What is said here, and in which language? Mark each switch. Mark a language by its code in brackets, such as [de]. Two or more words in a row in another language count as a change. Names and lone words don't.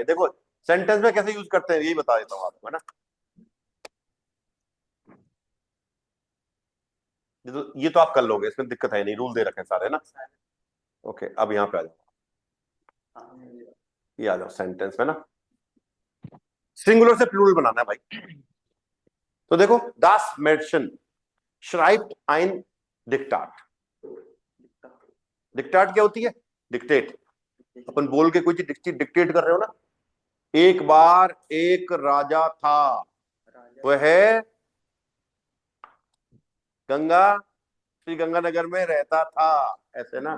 [hi] देखो सेंटेंस में कैसे यूज करते हैं यही बता देता हूं आपको, है ना। ये तो आप कर लोगे, इसमें दिक्कत है नहीं, रूल दे रखे हैं सारे ना। ओके, अब यहाँ पे आ जाओ, ये आ जाओ सेंटेंस में ना, सिंगुलर से प्लूरल बनाना है भाई। तो देखो, [de] das Mädchen schreibt ein Diktat। [hi] डिक्टाट क्या होती है? डिक्टेट। अपन बोल के कोई चीज डिक्टेट कर रहे हो ना। एक बार एक राजा था, वह गंगा, श्री गंगानगर में रहता था, ऐसे ना।